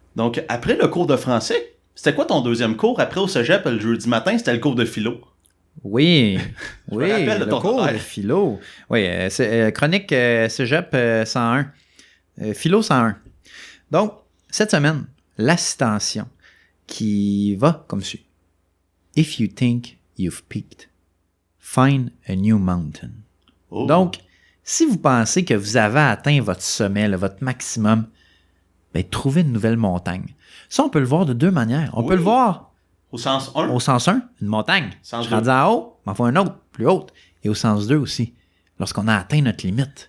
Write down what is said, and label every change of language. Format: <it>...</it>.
<fr>Donc, après le cours de français, c'était quoi ton deuxième cours? Après, au cégep, le jeudi matin, c'était le cours de philo. Oui. Je me rappelle de le ton cours horaire. de philo. Oui, chronique cégep 101. Philo 101. Donc, cette semaine, la citation qui va comme suit.</fr> <en>If you think you've peaked, find a new mountain. Oh.</en> <fr>Donc, si vous pensez que vous avez atteint votre sommet, là, votre maximum, ben, trouvez une nouvelle montagne. Ça, on peut le voir de deux manières. On peut le voir au sens 1. au sens 1, une montagne. Sens Je suis rendu en haut, m'en faut un autre, plus haute. Et au sens 2 aussi, lorsqu'on a atteint notre limite.</fr>